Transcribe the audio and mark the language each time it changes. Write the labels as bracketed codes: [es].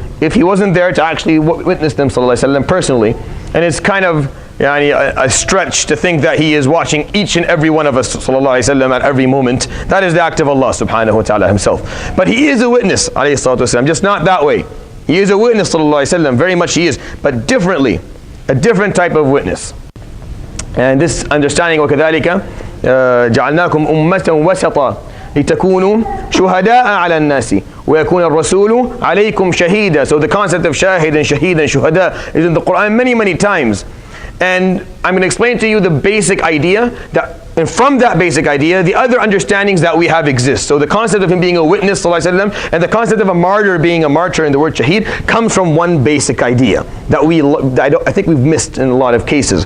[en] if he wasn't there to actually witness them sallallahu alaihi wasallam personally. And it's kind of a stretch to think that he is watching each and every one of us sallallahu alaihi wasallam at every moment. That is the act of Allah subhanahu wa ta'ala himself. But he is a witness, alayhi salatu wasalam, just not that way. He is a witness sallallahu alaihi wasallam, very much he is, but differently, a different type of witness. And this understanding, [ar] وَكَذَلِكَ جَعَلْنَاكُمْ أُمَّةً وَسَطًا لِتَكُونُوا شُهَدَاءَ عَلَى النَّاسِ وَيَكُونَ الرَّسُولُ عَلَيْكُمْ شَهِيدًا. [en] So the concept of shahid and shaheed and shuhada is in the Quran many, many times. And I'm going to explain to you the basic idea, and from that basic idea, the other understandings that we have exist. So the concept of him being a witness, sallallahu alaihi wasallam, and the concept of a martyr being a martyr in the word shaheed comes from one basic idea that I think we've missed in a lot of cases.